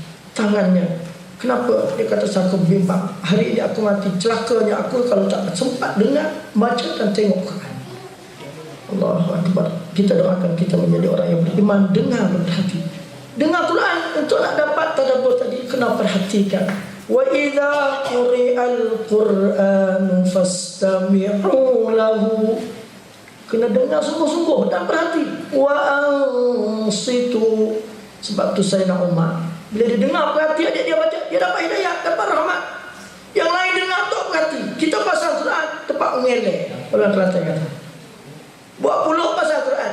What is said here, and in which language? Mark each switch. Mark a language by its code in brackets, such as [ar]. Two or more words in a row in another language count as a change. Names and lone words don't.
[ms] Tangannya. Kenapa? Dia kata saya bimbang. Hari ini aku mati. Celakanya aku kalau tak sempat dengar, baca dan tengok Quran. [ar] الله أكبر. [ms] Kita doakan kita menjadi orang yang beriman, dengar berhati. Dengar Quran untuk nak dapat tadabbur tadi, kena perhatikan. [ar] وإذا قرئ القرآن فاستمعوا له. [ms] Kena dengar sungguh-sungguh dan perhati. [ar] وأنصتوا. [ms] Sebab tu Sayyidina Umar, bila dia dengar perhati adik dia baca, dia dapat hidayah, dapat rahmat. Yang lain dengar tak perhati. Kita pasal Quran tempat mengelak. Orang Kelantan kata, buat puluk pasal Quran.